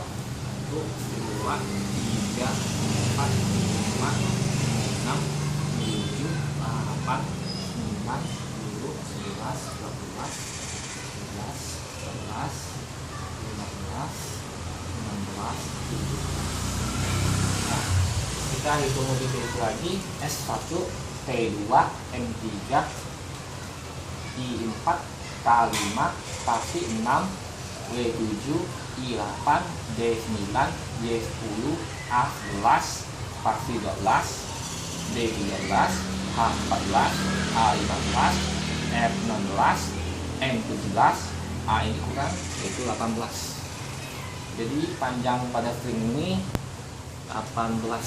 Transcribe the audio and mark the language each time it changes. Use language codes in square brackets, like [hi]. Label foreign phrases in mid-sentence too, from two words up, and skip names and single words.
[id] 1 2 3 4 5 6 7 8 9 10 11 12 13 15 16 17. Nah, kita hitung lebih dulu lagi. S1 T2 M3 I4 K5 spasi 6 W7 I8 D9 Y10 A11 spasi 12 D13 H14 A15 F16 M17 A ini kurang, yaitu 18. Jadi panjang pada string ini 18.